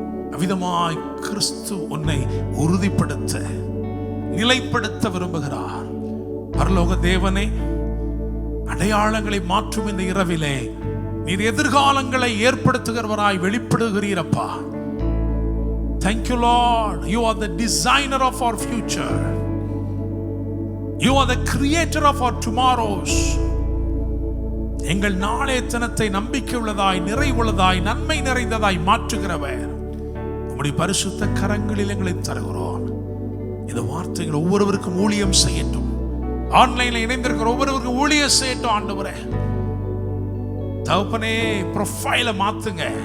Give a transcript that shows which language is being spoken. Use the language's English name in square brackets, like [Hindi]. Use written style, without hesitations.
[Tamil] அவ்விதமாய் கிறிஸ்து உன்னை உறுதிப்படுத்த, நிலைப்படுத்த விரும்புகிறார். பரலோக தேவனே, அடையாளங்களை மாற்றும் இந்த இரவிலே நீர் எதிர்காலங்களை ஏற்படுத்துகிறவராய் வெளிப்படுகிறீரப்பா. [English] Thank you, Lord. You are the designer of our future. You are the creator of our tomorrows. [Tamil] எங்கள் நாளைய தினத்தை நம்பிக்கை உள்ளதாய், நிறைவுள்ளதாய், நன்மை நிறைந்ததாய் மாற்றுகிறவர். உம்முடைய பரிசுத்த கரங்களில் எங்களை தருகிறோம். இந்த வார்த்தைகள் ஒவ்வொருவருக்கும் ஊழியம் செய்யட்டும். ஆன்லைன்ல இணைந்திருக்கிற ஒவ்வொருவருக்கும் ஊழியம் செய்யட்டும் ஆண்டவரே. தகப்பனே, ப்ரொஃபைலை மாத்துங்க.